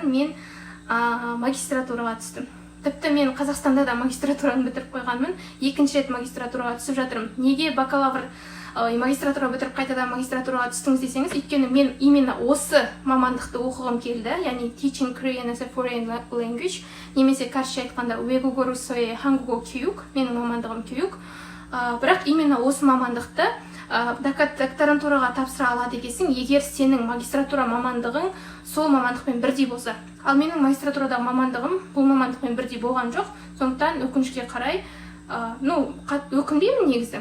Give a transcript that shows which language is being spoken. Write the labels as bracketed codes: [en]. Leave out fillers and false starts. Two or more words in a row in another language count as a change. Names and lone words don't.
[kk] Мен магистратураға түстім. Тіпті мен Қазақстанда да магистратураны бітіріп қойғанмын. 2-ші рет магистратураға түсіп жатырмын. Неге магистратура бітіріп қайтадан магистратураға түстіңіз десеңіз, өйткені мен именно осы мамандықты оқығым келді, яғни [en] Teaching Korean as a Foreign Language, [kk] немесе кәрісше айтқанда [ko] 외국어로 서의 한국어 교육, [kk] менің мамандығым 교육. Бірақ именно осы мамандықты докторантураға тапсыра алады екенсің, егер сенің магистратура мамандығың сол мамандықпен бірдей болса. Ал менің магистратурадағы мамандығым бұл мамандықпен бірдей болған жоқ. Сондықтан өкінішке қарай, өкінбеймін негізі.